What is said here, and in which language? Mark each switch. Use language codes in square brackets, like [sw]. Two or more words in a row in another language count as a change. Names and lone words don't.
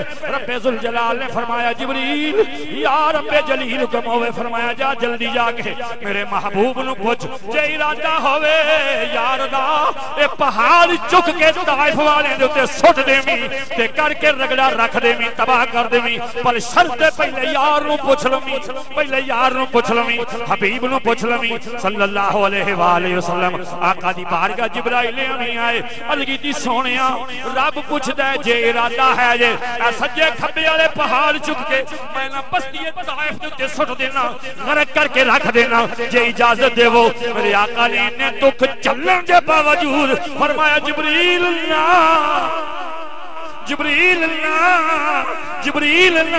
[pa] ਰੱਬੇ ਜੁਲ ਜਲਾਲ ਨੇ ਫ਼ਰਮਾਇਆ ਜਿਬਰੀਲ ਯਾ ਰੱਬੇ ਜਲੀਲ ਹੁਕਮ ਹੋਵੇ, ਫ਼ਰਮਾਇਆ ਜਾ ਜਲਦੀ ਜਾਕੇ ਮੇਰੇ ਮਹਿਬੂਬ ਨੂੰ ਪੁੱਛ, ਜੇ ਇਰਾਦਾ ਹੋਵੇ ਯਾਰ ਦਾ ਏ ਪਹਾੜ ਚੁੱਕ ਕੇ ਤਾਇਫ਼ ਵਾਲੇ ਦੇ ਉੱਤੇ ਸੁੱਟ ਦੇਵੀਂ ਤੇ ਕਰਕੇ ਰਗੜਾ ਰੱਖ ਦੇਵੀਂ, ਤਬਾਹ ਕਰ ਦੇਵੀਂ, ਪਰ ਸ਼ਰਤ ਪਹਿਲੇ ਯਾਰ ਨੂੰ ਪੁੱਛ ਲਵੀਂ, ਪਹਿਲੇ ਯਾਰ ਨੂੰ ਪੁੱਛ ਲਵੀਂ, ਹਬੀਬ ਨੂੰ ਪੁੱਛ ਲਵੀਂ [ar] صلى الله عليه وسلم. [pa] ਆਕਾ ਦੀ ਬਾਰਗਾਹ ਜਿਬਰਾਈਲ ਨਹੀਂ ਆਏ, ਅਲਗੀ ਸੋਣਿਆ ਰੱਬ ਪੁੱਛਦਾ ਹੈ ਜੇ ਇਰਾਦਾ ਹੈ ਜੇ ਸੱਜੇ ਖੱਬੇ ਵਾਲੇ ਪਹਾੜ ਚੁੱਕ ਕੇ ਮੈਂ ਨਾ ਬਸਤੀ ਤਾਇਫ਼ ਦੇ ਉੱਤੇ ਸੁੱਟ ਦੇਣਾ, ਗ਼ਰਕ ਕਰਕੇ ਰੱਖ ਦੇਣਾ, ਜੇ ਇਜਾਜ਼ਤ ਦੇਵੋ। ਮੇਰੇ ਆਕਾ ਨੇ ਇੰਨੇ ਦੁੱਖ ਚੱਲਣ ਕੇ ਬਾਵਜੂਦ ਫ਼ਰਮਾਇਆ ਜਿਬਰੀਲ ਨਾ, ਜਿਬਰੀਲ ਨਾ, ਜਿਬਰੀਲ ਨਾ।